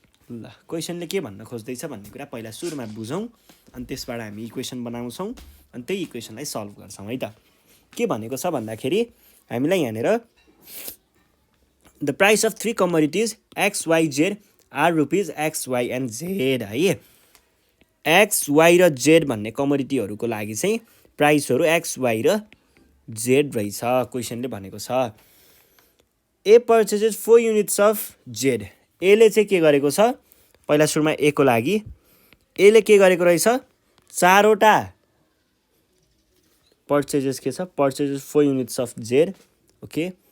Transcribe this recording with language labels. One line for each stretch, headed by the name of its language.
Nepali: ल क्वेसनले के भन्न खोज्दैछ भन्ने कुरा पहिला सुरुमा बुझौँ, अनि त्यसबाट हामी इक्वेसन बनाउँछौँ, अनि त्यही इक्वेसनलाई सल्भ गर्छौँ है त। के भनेको छ भन्दाखेरि हामीलाई यहाँनिर
English: The price of 3 commodities X Y Z are rupees X Y and Z है।
Nepali: एक्स वाई र जेड भन्ने कमोडिटीहरूको लागि चाहिँ प्राइसहरू एक्स वाई र जेड रहेछ क्वेसनले भनेको छ।
English: A purchases 4 units of Z.
Nepali: एले चाहिँ के गरेको छ, पहिला सुरुमा ए को लागि एले के गरेको रहेछ, 4वटा पर्चेजेस के छ,
English: purchases 4 units of Z,
Nepali: okay.